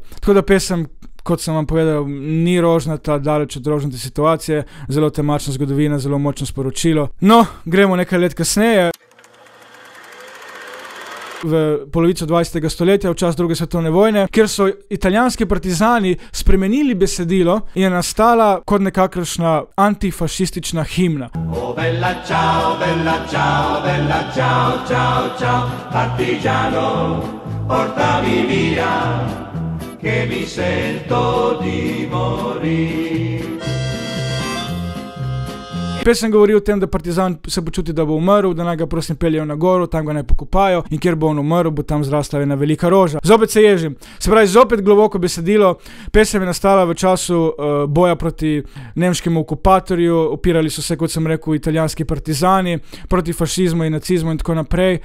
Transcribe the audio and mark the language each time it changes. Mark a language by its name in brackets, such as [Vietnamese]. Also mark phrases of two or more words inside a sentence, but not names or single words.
[Slovenian] Tako da pesem, kot sem vam povedal, ni rožnata, daleč od rožnate situacije, zelo temačna zgodovina, zelo močno sporočilo. No, gremo nekaj let kasneje. V polovico 20. stoletja, v čas druge svetovne vojne, kjer so italijanski partizani spremenili besedilo in je nastala kot nekakšna antifašistična himna. [Italian] Oh bella ciao, bella ciao, bella ciao, ciao, ciao, partigiano, portami via, che mi sento di morir. [Slovenian] Pesem govori o tem, da partizan se počuti, da bo umrl, da naj ga prosim peljejo na goro, tam ga naj pokopajo in kjer bo on umrl, bo tam zrasla ena velika roža. Zopet se ježim. Se pravi, zopet globoko besedilo. Pesem je nastala v času boja proti nemškemu okupatorju, opirali so se, kot sem rekel, italijanski partizani proti fašizmu in nacizmu in tako naprej.